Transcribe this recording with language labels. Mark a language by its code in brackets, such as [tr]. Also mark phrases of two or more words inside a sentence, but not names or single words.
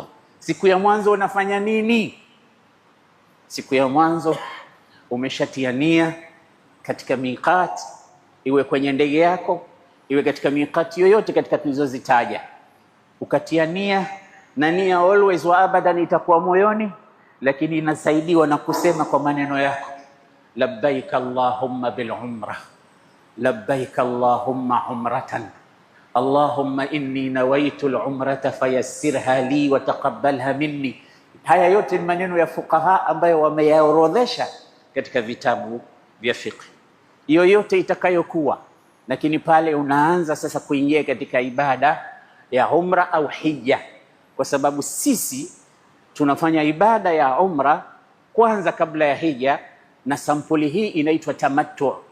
[sw] Siku ya mwanzo unafanya nini? Siku ya mwanzo umeshatia nia katika miqat, iwe kwenye ndege yako, iwe katika miqat yoyote katika tulizozitaja. Ukatia nia, na nia always [ar] وأبدا [sw] itakuwa moyoni, lakini inasaidiwa na kusema kwa maneno yako, [ar] لبيك اللهم بالعمرة، لبيك اللهم عمرة، اللهم إني نويت العمرة فيسرها لي وتقبلها مني. [sw] Haya yote ni maneno ya fuqaha ambayo wameyaorodhesha katika vitabu vya fiqh. Yoyote itakayokuwa, lakini pale unaanza sasa kuingia katika ibada ya umra au hija, kwa sababu sisi tunafanya ibada ya umra kwanza kabla ya hija, na sampuli hii inaitwa tamattu.